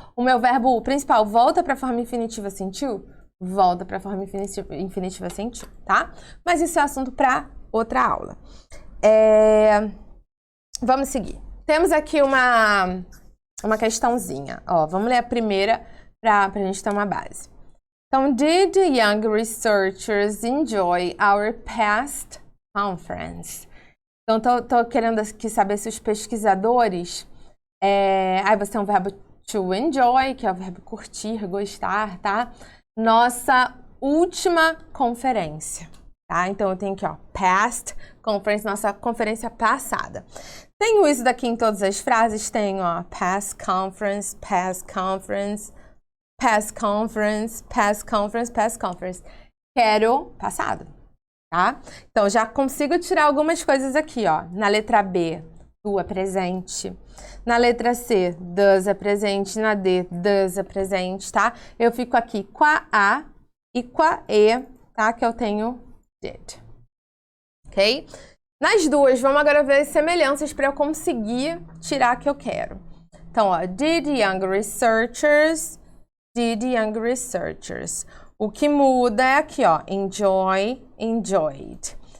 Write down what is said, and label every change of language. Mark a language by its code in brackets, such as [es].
[pt] O meu verbo principal volta para a forma infinitiva sem to? Volta para a forma infinitiva sem to, tá? Mas isso é assunto para outra aula. Vamos seguir. Temos aqui uma questãozinha. Ó, vamos ler a primeira para a gente ter uma base. [en] Então, did young researchers enjoy our past conference? [pt] Então, tô querendo aqui saber se os pesquisadores... Aí você tem um verbo to enjoy, que é o verbo curtir, gostar, tá? Nossa última conferência, tá? Então, eu tenho aqui, ó, [en] past conference, [pt] nossa conferência passada. Tenho isso daqui em todas as frases, tenho, ó, [en] past conference, past conference, past conference, past conference, past conference. [pt] Quero passado. Tá? Então, já consigo tirar algumas coisas aqui, ó. Na letra B, do é presente. Na letra C, does é presente. Na D, does é presente, tá? Eu fico aqui com a A e com a E, tá? Que eu tenho did. Ok? Nas duas, vamos agora ver as semelhanças para eu conseguir tirar a que eu quero. [en] Então, ó, did young researchers, did young researchers. [pt] O que muda é aqui, ó, enjoy, enjoyed.